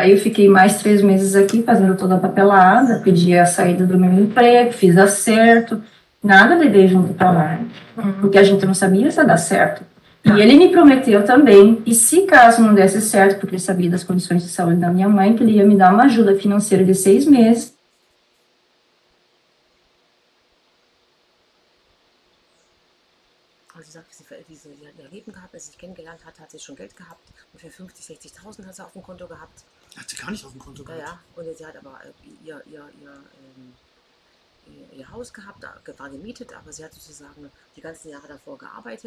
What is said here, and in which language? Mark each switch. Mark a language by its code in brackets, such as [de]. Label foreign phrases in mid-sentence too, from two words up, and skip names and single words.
[pt] Daí eu fiquei mais 3 meses aqui fazendo toda a papelada, pedi a saída do meu emprego, fiz acerto, nada levei junto para lá, porque a gente não sabia se ia dar certo. E ele me prometeu também, e se caso não desse certo, porque ele sabia das condições de saúde da minha mãe, que ele ia me dar uma ajuda financeira de 6 meses. [de] Also sie sagt, sie hat ihr Leben gehabt, als sie sich kennengelernt hat, hat sie schon Geld gehabt. Ungefähr 50.000, 60.000 hat sie auf dem Konto gehabt. Hat sie gar nicht auf dem Konto gehabt? Ja, ja. Und sie hat aber ihr Haus gehabt, war gemietet, aber sie hat sozusagen die ganzen Jahre davor gearbeitet.